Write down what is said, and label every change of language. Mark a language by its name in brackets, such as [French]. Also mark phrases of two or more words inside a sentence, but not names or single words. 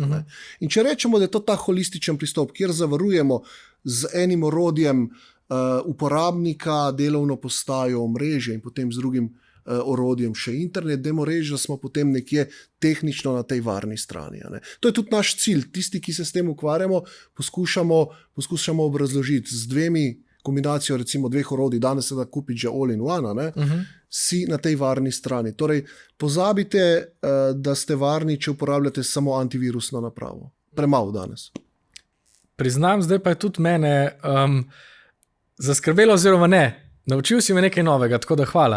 [Slovenian] In če rečemo, da je to ta holističen pristop, kjer zavarujemo z enim orodjem uporabnika, delovno postajo, omrežje in potem z drugim orodjem še internet, dajmo reči, da smo potem nekje tehnično na tej varni strani. To je tudi naš cilj. Tisti, ki se s tem ukvarjamo, poskušamo obrazložiti z kombinacijo recimo 2 orodij, danes se da kupiti že [English] all in one, [Slovenian] si na tej varni strani. Torej, pozabite, da ste varni, če uporabljate samo antivirusno napravo. Premalo danes. Priznam, zdaj pa je tudi mene zaskrbelo oziroma ne. Naučil si me nekaj novega, tako da hvala.